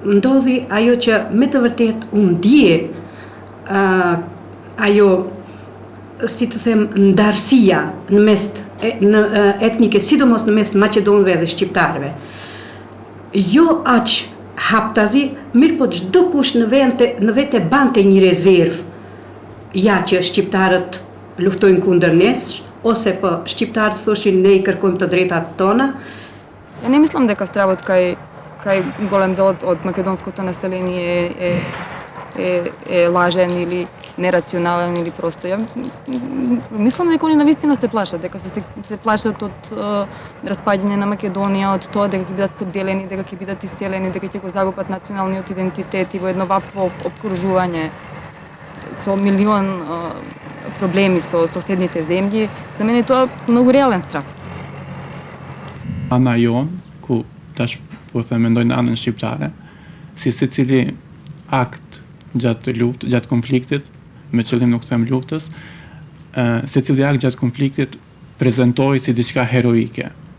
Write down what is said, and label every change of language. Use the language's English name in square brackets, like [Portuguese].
[Albanian] Ndodhi ajo që me të vërtet u ndje ajo, si të them, ndarësia në mes etnike, sidomos në mes Maqedonëve dhe shqiptarëve. Jo aq haptazi, mirë po çdo kush në vete bante një rezervë, ja që shqiptarët luftojnë kundër nesh, ose po shqiptarët thoshin ne I kërkojmë të drejtat tona. [Macedonian] Ja не мислам дека стравот кај голем дел од македонското население е лажен или нерационален или просто. Мислам дека они навистина се плашат, дека се плашат од распаѓање на Македонија, од тоа дека ќе бидат поделени, дека ќе бидат иселени, дека ќе го загубат националниот идентитет и во едно вакво обкружување со милион проблеми со соседните земји. За мене тоа е многу реален страх. [Albanian] Ana jon, ku tash po them mendojnë anën shqiptare, si secili akt gjatë konfliktit, me qëllim nuk them luftës, secili akt gjatë konfliktit prezantohej si diçka heroike.